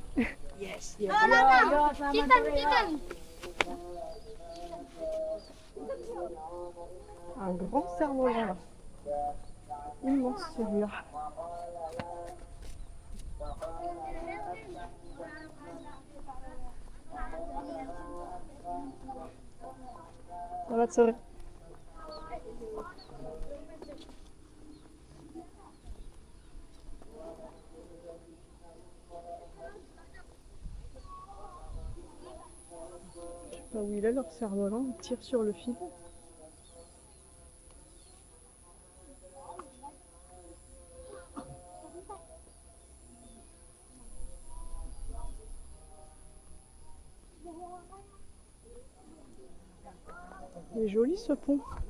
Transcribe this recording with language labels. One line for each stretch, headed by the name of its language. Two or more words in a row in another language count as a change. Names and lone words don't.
English: Yes, yes. Chicken.
French: Un grand cerf-volant là. Immense celui-là.
Indonesian: Selamat sore.
French: Je sais pas où il est leur cerf-volant, il tire sur le fil. Il est joli ce pont.